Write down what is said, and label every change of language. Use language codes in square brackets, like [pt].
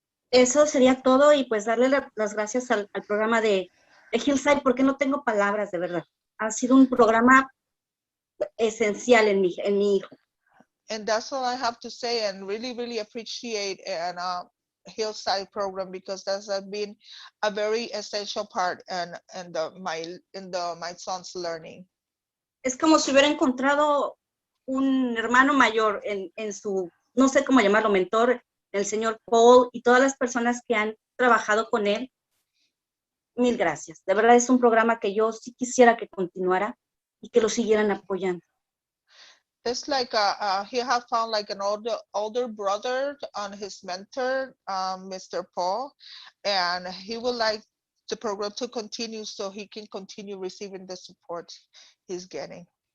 [es] Eso sería todo y pues darle las gracias al programa de Hillside porque no tengo palabras de verdad. Ha sido un programa esencial en mi hijo. [en] And that's all I have to say, and really appreciate and Hillside program because that's been a very essential part in my son's learning. [es] Es como si hubiera encontrado un hermano mayor en su, no sé cómo llamarlo, mentor, el señor Paul y todas las personas que han trabajado con él. Mil gracias. De verdad es un programa que yo sí quisiera que continuara y que lo siguieran apoyando. [en] It's like he have found like an older brother on his mentor, Mr. Paul, and he would like the program to continue so he can continue receiving the support he's getting.